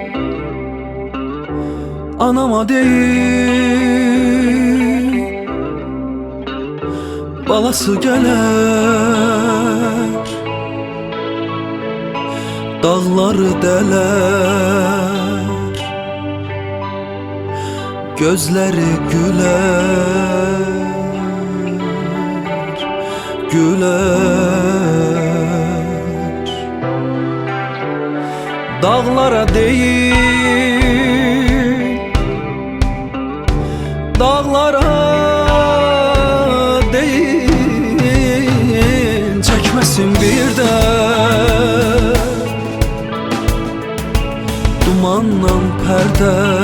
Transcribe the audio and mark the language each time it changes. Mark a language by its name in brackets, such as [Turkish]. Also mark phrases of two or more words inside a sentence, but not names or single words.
[Azerbaijani] anama değil, balası gələr, dağları dələr, gözləri gülər, gülər. [Turkish] Dağlara değil, dağlara değil, çekmesin bir de dumanla perde.